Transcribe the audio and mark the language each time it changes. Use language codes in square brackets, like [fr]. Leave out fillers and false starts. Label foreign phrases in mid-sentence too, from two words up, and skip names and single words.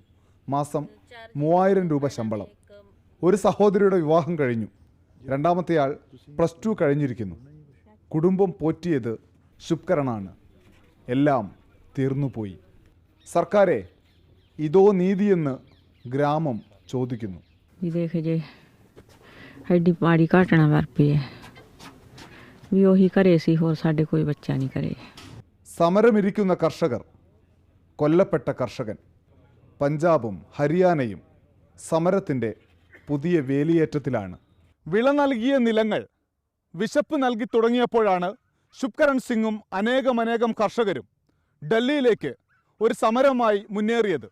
[ml] മാസം 3000 രൂപ ശമ്പളം. ഒരു സഹോദരിയുടെ വിവാഹം കഴിഞ്ഞു. രണ്ടാമത്തെയാൾ +2 കഴിഞ്ഞിരിക്കുന്നു. കുടുംബം പോറ്റിയത് ശുഭ്കരണാണ്. എല്ലാം തീർന്നുപോയി. സർക്കാരെ, ഇതോ നീതിയെന്ന് ഗ്രാമം ചോദിക്കുന്നു. [pa] ਐਡੀ ਮਾੜੀ ਘਟਨਾ ਵਾਪਰੀ ਹੈ ਵੀ ਉਹੀ ਘਰੇ ਸੀ, ਹੋਰ ਸਾਡੇ ਕੋਈ ਬੱਚਾ ਨਹੀਂ ਘਰੇ. [ml] സമരമിരിക്കുന്ന കർഷകർ, കൊല്ലപ്പെട്ട കർഷകൻ. പഞ്ചാബും ഹരിയാനയും സമരത്തിൻ്റെ പുതിയ വേലിയേറ്റത്തിലാണ്. വിള നൽകിയ നിലങ്ങൾ വിശപ്പ് നൽകി തുടങ്ങിയപ്പോഴാണ് ശുഭ്കരൺ സിംഗും അനേകം കർഷകരും ഡൽഹിയിലേക്ക് ഒരു സമരമായി മുന്നേറിയത്.